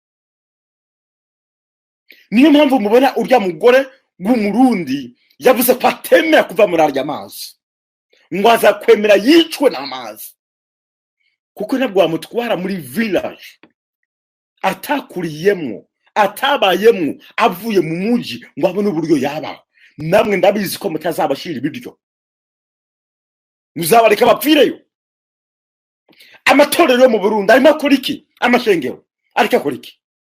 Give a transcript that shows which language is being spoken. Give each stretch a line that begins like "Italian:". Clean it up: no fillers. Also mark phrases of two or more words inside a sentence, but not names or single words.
Rundi: niyo mpamvu mubona urya mugore w'umurundi yavuze ko atemera kuva muri arya amazi ngo azakwemera yicwe n'amazi kuko nabwo amutwara muri village atakuriyemo atabayemo avuye mu muji ngo abone uburyo yabaho namwe ndabizi ko mutazabashira ibiryo muzabareka bapfireyo amatorero mu Burundi arimo akora iki amashengero ariko akora iki